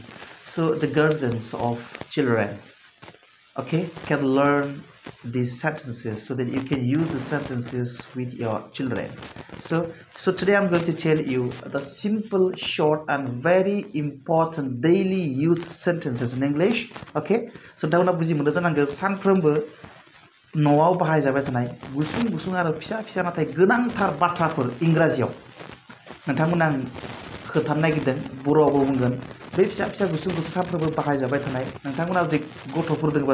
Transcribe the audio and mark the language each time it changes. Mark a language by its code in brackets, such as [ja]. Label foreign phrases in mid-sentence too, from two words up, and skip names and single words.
[en] So the guardians of children, okay, can learn these sentences so that you can use the sentences with your children. So today I'm going to tell you the simple, short and very important daily use sentences in English. Okay, so [brx] दाउना बुजि मोनदों जानांगौ सानफ्रोमबो न'आव बाहायजाबाय थानाय गुसुं गुसुं आरो फिसा फिसा नाथाय गोनांथार बाथ्राफोर इंराजियाव नोंथांमोना आं खोन्थानो नागिरदों बर'आवबो बुंगोन बे फिसा फिसा गुसुं गुसुं सानफ्रोमबो बाहायजाबाय थानाय नोंथांमोना जुदि गथ'फोर दङबा